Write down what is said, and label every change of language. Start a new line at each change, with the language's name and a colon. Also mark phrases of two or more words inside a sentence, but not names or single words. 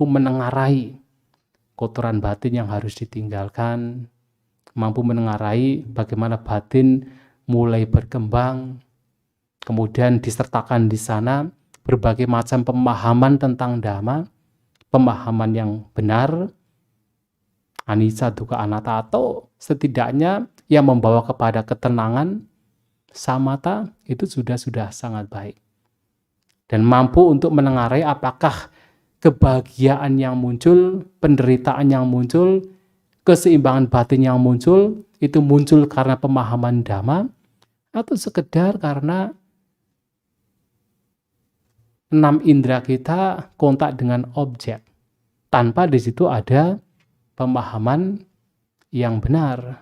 Indonesian: menengarai kotoran batin yang harus ditinggalkan, mampu menengarai bagaimana batin mulai berkembang, kemudian disertakan di sana berbagai macam pemahaman tentang Dhamma, pemahaman yang benar,
Pali: anicca, dukkha, anatta,
Indonesian: atau setidaknya yang membawa kepada ketenangan, samatha, itu sudah sangat baik. Dan mampu untuk menengarai apakah kebahagiaan yang muncul, penderitaan yang muncul, keseimbangan batin yang muncul, itu muncul karena pemahaman Dhamma, atau sekedar karena 6 indera kita kontak dengan objek, tanpa di situ ada pemahaman yang benar.